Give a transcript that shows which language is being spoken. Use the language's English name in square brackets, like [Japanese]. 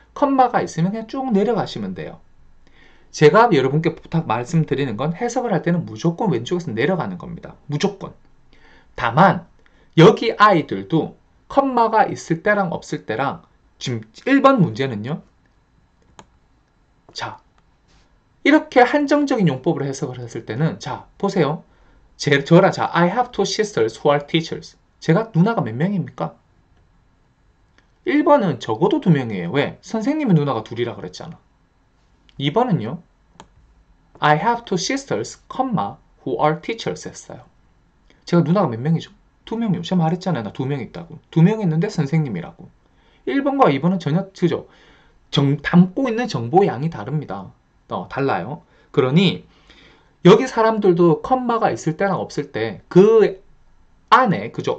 [Korean] 컴마가 있으면 그냥 쭉 내려가시면 돼요. 제가 여러분께 부탁 말씀드리는 건 해석을 할 때는 무조건 왼쪽에서 내려가는 겁니다. 무조건. 다만 여기 아이들도 컴마가 있을 때랑 없을 때랑 지금 1번 문제는요. 자, 이렇게 한정적인 용법으로 해석을 했을 때는 자, 보세요. 저랑 자, [English] I have two sisters who are teachers. [Korean] 제가 누나가 몇 명입니까? 1번은 적어도 2명이에요. 왜? 선생님의 누나가 둘이라 그랬잖아. 2번은요. [English] I have two sisters, who are teachers [Korean] 했어요. 제가 누나가 몇 명이죠? 2명이요. 제가 말했잖아요. 나 2명 있다고. 2명 있는데 선생님이라고. 1번과 2번은 전혀 그죠? 담고 있는 정보 양이 다릅니다. 달라요. 그러니 여기 사람들도 컴마가 있을 때랑 없을 때 그 안에 그죠?